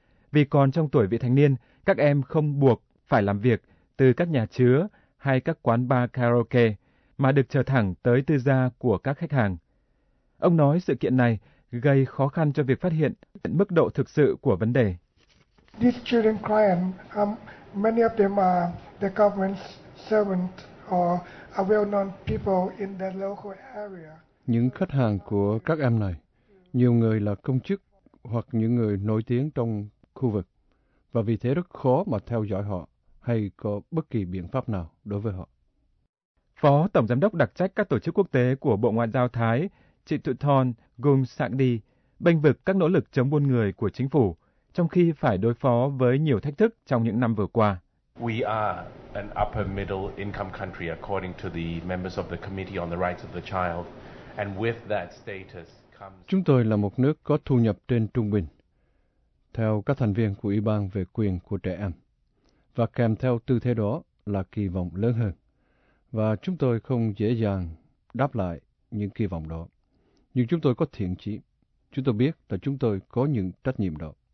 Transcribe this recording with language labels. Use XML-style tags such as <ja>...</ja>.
<vi>Vì còn trong tuổi vị thành niên, các em không buộc phải làm việc từ các nhà chứa hay các quán bar karaoke mà được chờ thẳng tới tư gia của các khách hàng. Ông nói sự kiện này gây khó khăn cho việc phát hiện mức độ thực sự của vấn đề.</vi> <en>These children crying, many of them are the government's servant or a well-known people in the local area.</en> <vi>Những khách hàng của các em này, nhiều người là công chức hoặc những người nổi tiếng trong khu vực, và vì thế rất khó mà theo dõi họ hay có bất kỳ biện pháp nào đối với họ. Phó Tổng Giám đốc đặc trách các tổ chức quốc tế của Bộ Ngoại giao Thái, Chị Tụ Thon Gung Sạng Đi, bênh vực các nỗ lực chống buôn người của chính phủ, trong khi phải đối phó với nhiều thách thức trong những năm vừa qua.</vi> <en>We are an upper middle income country according to the members of the Committee on the Rights of the Child, and with that status comes...</en> <vi>Chúng tôi là một nước có thu nhập trên trung bình, theo các thành viên của Ủy ban về quyền của trẻ em, và kèm theo tư thế đó là kỳ vọng lớn hơn. Và chúng tôi không dễ dàng đáp lại những kỳ vọng đó. Nhưng chúng tôi có thiện chí. Chúng tôi biết là chúng tôi có những trách nhiệm đó.</vi>